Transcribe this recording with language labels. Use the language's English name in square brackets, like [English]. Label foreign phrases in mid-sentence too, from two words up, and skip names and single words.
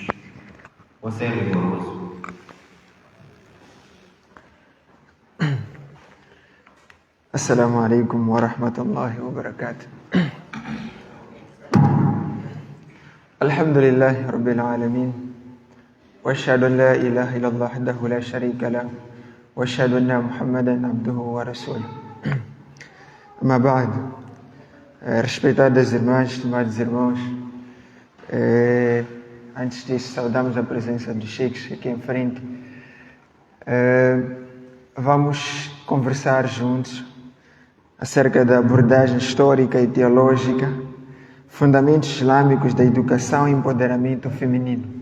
[Portuguese] Você é rigoroso. [Arabic] السلام عليكم ورحمة الله وبركاته. الحمد لله رب العالمين. وأشهد أن لا إله إلا الله وحده لا شريك له. وأشهد أن محمدا عبده ورسوله. أما بعد. [Portuguese] Respeitadas irmãs, estimados irmãos, antes disso saudamos a presença dos sheikhs aqui em frente. Vamos conversar juntos acerca da abordagem histórica e teológica, fundamentos islâmicos da educação e empoderamento feminino.